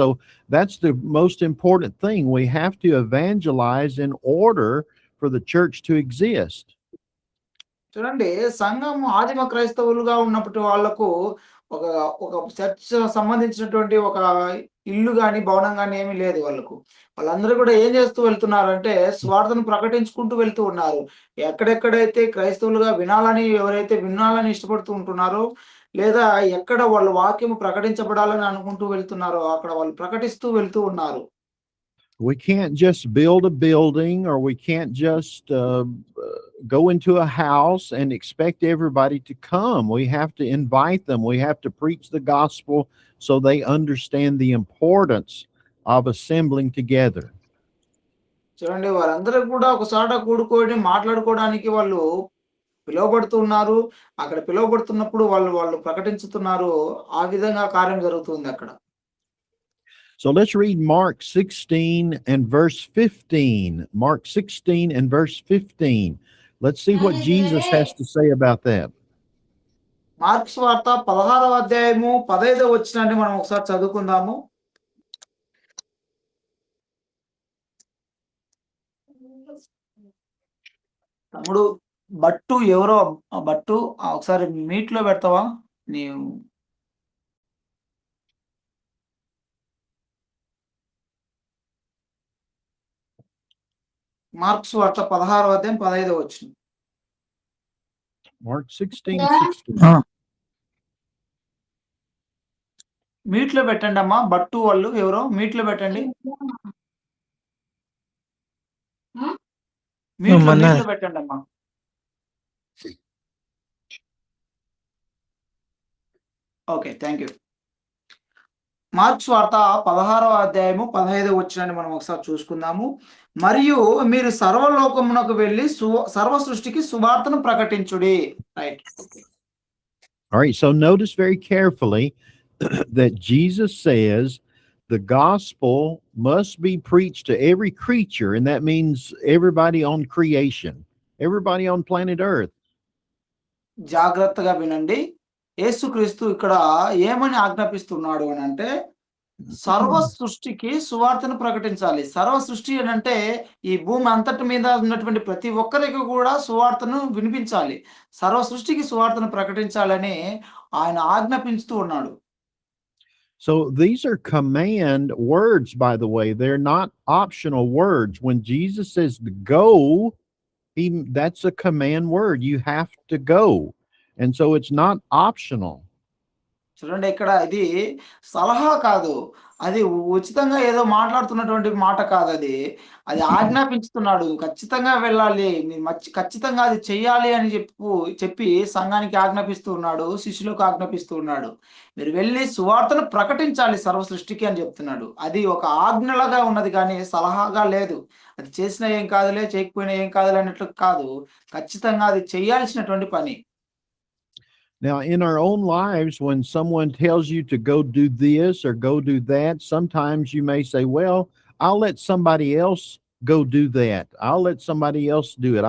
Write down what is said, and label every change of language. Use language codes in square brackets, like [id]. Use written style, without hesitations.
[en] So that's the most important thing. We have to evangelize in order for the church to exist. [te] చూడండి సంఘం ఆదిమ క్రైస్తవులుగా ఉన్నప్పటి వాళ్ళకు ఒక ఒక చర్చ్ సంబంధించినటువంటి ఒక ఇల్లు గాని, భవనం గాని ఏమీ లేదు వాళ్ళకు. వాళ్ళందరూ కూడా ఏం చేస్తూ వెళ్తున్నారంటే స్వార్థను ప్రకటించుకుంటూ వెళ్తూ ఉన్నారు. ఎక్కడెక్కడైతే క్రైస్తవులుగా ఎవరైతే వినాలని ఇష్టపడుతూ ఉంటున్నారో, లేదా ఎక్కడ వాళ్ళ వాక్యము ప్రకటించబడాలని అనుకుంటూ వెళ్తున్నారో అక్కడ వాళ్ళు ప్రకటిస్తూ వెళ్తూ ఉన్నారు. [en] We can't just build a building, or we can't just go into a house and expect everybody to come. We have to invite them. We have to preach the gospel so they understand the importance of assembling together. [te] చూడండి వారందరూ కూడా ఒకసాట కూడుకొని మాట్లాడుకోవడానికి వాళ్ళు పిలువబడుతున్నారు. అక్కడ పిలువబడుతున్నప్పుడు వాళ్ళు ప్రకటించుతున్నారు. ఆ విధంగా కార్యం జరుగుతుంది అక్కడ. [en] So let's read Mark 16 and verse 15. Mark 16 and verse 15. Let's see what Jesus has to say about that. [te] Marks వార్త 16వ అధ్యాయము 15వ వచనాన్ని మనం ఒకసారి చదువుకుందాము. తమ్ముడు బట్టు ఎవరో బట్టు ఒకసారి మీట్లో పెడతావా? నీవు మార్క్స్ వార్త 16వ అధ్యాయం 15వ వచనం. [en] Mark 16:16. [te] మీట్లో పెట్టండి అమ్మా. బట్టు వాళ్ళు ఎవరో మీట్లో పెట్టండి. మీట్లో పెట్టండి అమ్మా. [en] Okay, thank you. [te] మార్క్స్ వార్త 16వ అధ్యాయము 15వ వచనాన్ని మనం ఒకసారి చూసుకుందాము. మరియు మీరు సర్వలోకమునకు వెళ్ళి సర్వ సృష్టికి సువార్తను ప్రకటించుడి. [en] Right. All right, so notice very carefully that Jesus says the gospel must be preached to every creature, and that means everybody on creation, everybody on planet Earth. [te] జాగ్రత్తగా వినండి. యేసుక్రీస్తు ఇక్కడ ఏమని ఆజ్ఞాపిస్తున్నాడు అని అంటే సర్వ సృష్టికి సువార్తను ప్రకటించాలి. సర్వ సృష్టి అని అంటే ఈ భూమి అంతటి మీద ఉన్నటువంటి ప్రతి ఒక్కరికి కూడా సువార్తను వినిపించాలి. సర్వ సృష్టికి సువార్తను ప్రకటించాలని ఆయన ఆజ్ఞాపిస్తూ ఉన్నాడు. [en] So these are command words, by the way. They're not optional words. When Jesus says to go, that's a command word. You have to go. And so it's not optional. [te] చూడండి ఇక్కడ ఇది సలహా కాదు. అది ఉచితంగా ఏదో మాట్లాడుతున్నటువంటి మాట కాదు అది. అది ఆజ్ఞాపించుతున్నాడు. ఖచ్చితంగా వెళ్ళాలి. ఖచ్చితంగా అది చెయ్యాలి అని చెప్పి సంఘానికి ఆజ్ఞాపిస్తూ ఉన్నాడు. శిష్యులకు ఆజ్ఞాపిస్తూ ఉన్నాడు. మీరు వెళ్ళి సువార్తను ప్రకటించాలి సర్వ సృష్టికి అని చెప్తున్నాడు. అది ఒక ఆజ్ఞలాగా ఉన్నది కానీ సలహాగా లేదు. అది చేసినా ఏం కాదులే, చేయకపోయినా ఏం కాదులే అన్నట్లు కాదు. ఖచ్చితంగా అది చేయాల్సినటువంటి పని. [en] Now, in our own lives, when someone tells you to go do this or go do that, sometimes you may say, well, I'll let somebody else go do that. I'll let somebody else do it.